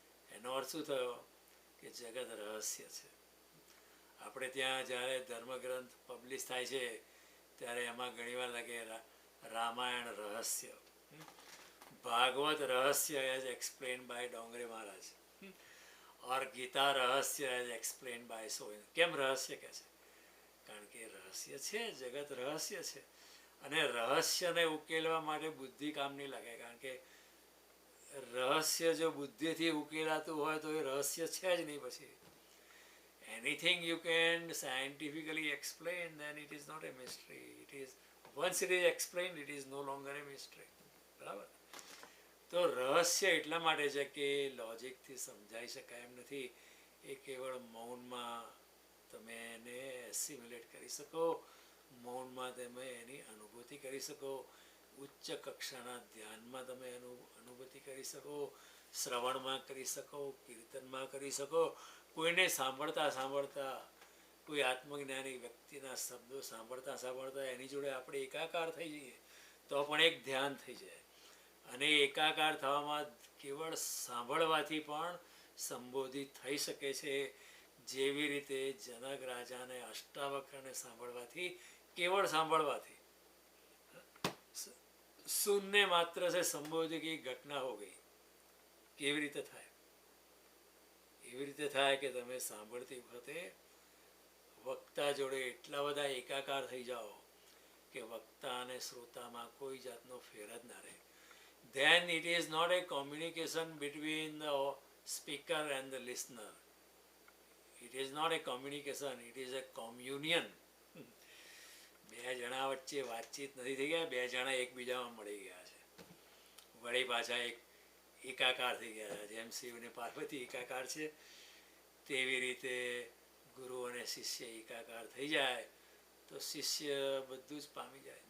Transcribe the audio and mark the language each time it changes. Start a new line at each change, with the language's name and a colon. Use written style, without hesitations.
Gujarati: એનો અર્થ શું થયો કે જગત રહસ્ય છે. આપણે ત્યાં જ્યારે ધર્મગ્રંથ પબ્લિશ થાય છે ત્યારે એમાં ઘણીવાર લખે રામાયણ રહસ્ય, ભાગવત રહસ્ય
English: as explain by Dongre Maharaj,
Gujarati: ઓર ગીતા રહસ્ય
English: As explain by so.
Gujarati: કેમ રહસ્ય કહે છે? કારણ કે રહસ્ય છે, જગત રહસ્ય છે. અને રહસ્યને ઉકેલવા માટે બુદ્ધિ કામ નહીં લાગે, કારણ કે રહસ્ય જો બુદ્ધિથી ઉકેલાતું હોય તો એ રહસ્ય છે જ નહીં. પછી
English: anything you can scientifically explain, then it is not a mystery. Once it is explained, it is no longer a mystery.
Gujarati: બરાબર? તો રહસ્ય એટલા માટે છે કે લોજિકથી સમજાઈ શકાય એમ નથી. એ કેવળ મૌનમાં તમે એને એસિમ્યુલેટ કરી શકો, મૌનમાં તમે એની અનુભૂતિ કરી શકો, ઉચ્ચ કક્ષાના ધ્યાનમાં તમે એનું અનુભૂતિ કરી શકો, શ્રવણમાં કરી શકો, કીર્તનમાં કરી શકો, કોઈને સાંભળતા સાંભળતા કોઈ આત્મજ્ઞાની વ્યક્તિના શબ્દો સાંભળતા સાંભળતા એની જોડે આપણે એકાકાર થઈ જઈએ તો પણ એક ધ્યાન થઈ જાય. અને એકાકાર થવામાં કેવળ સાંભળવાથી પણ સંબોધિત થઈ શકે છે. જેવી રીતે જનક રાજાને અષ્ટાવક્રને સાંભળવાથી, કેવળ સાંભળવાથી સુનને માત્ર
Hindi: से संबोधि की घटना हो गई.
Gujarati: કેવી રીતે થાય? એવી રીતે થાય કે તમે સાંભળતી વખતે વક્તા જોડે એટલા બધા એકાકાર થઈ જાઓ કે વક્તા અને શ્રોતામાં કોઈ જાતનો ફેર જ ના રહે.
English: Then it is not a communication between the speaker and the listener. It is not a communication, it is a communion.
Gujarati: બે જણા વચ્ચે વાતચીત નથી થઈ ગયા, બે જણા એકબીજામાં મળી ગયા છે, વળી પાછા એકાકાર થઈ ગયા છે. જેમ શિવ અને પાર્વતી એકાકાર છે તેવી રીતે ગુરુ અને શિષ્ય એકાકાર થઈ જાય તો શિષ્ય બધું જ પામી જાય.